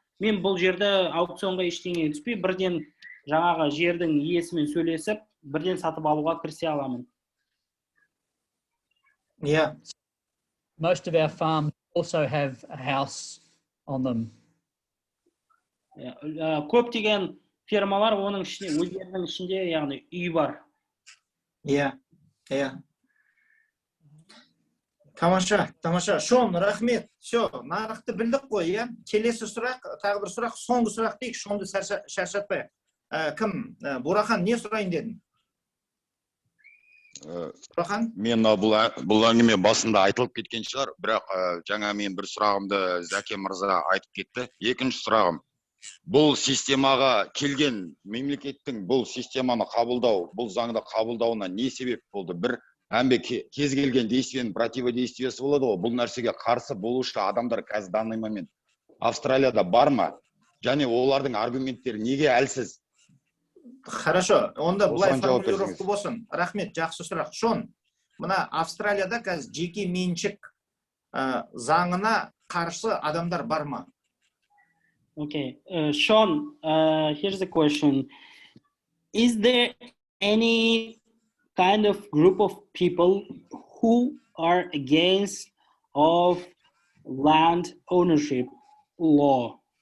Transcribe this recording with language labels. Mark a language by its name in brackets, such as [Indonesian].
[Kazakh] Мен бұл жерді аукционға ештеңе түспей, бірден жаңағы жердің иесімен сөйлесіп, бірден сатып алуға кірісе аламын. [English] Yeah. Most of our farms also have a house on them. [Kazakh] Көптеген фермалар оның ішінде, өздерінің ішінде, яғни үй бар. Иә. Тамаша. Шон, рахмет. Все, нарықты білдік қой, иә? Келесі сұрақ, тағы бір сұрақ, соңғы сұрақ дейік, Шонды шаршатпайық. Кім? Бурахан, не сұрайын дедің? Бурахан? Мен бұл әңгіме басында айтылып кеткен шығар, бірақ жаңа мен бір сұрағымды Зәке мырза айтып кетті. Екінші сұрағым, бұл системаға келген мемлекеттің бұл системаны қабылдау, бұл заңды қабылдауына не себеп болды? Бір әмбе кез келген действиенің противодействиесі болады ғой. Бұл нәрсеге қарсы болушы адамдар қазір [Russian] данный момент [Kazakh] Австралияда бар ма? Және олардың аргументтері неге әлсіз? [Russian] Хорошо, [Kazakh] онда бұлай формулировка болсын. Рахмет, жақсы сұрақ. Шон, мына Австралияда қазір жеке меншік заңына қарсы адамдар бар ма? [English] Okay, Sean, here's the question. Is there any kind of group of people who are against of land ownership law?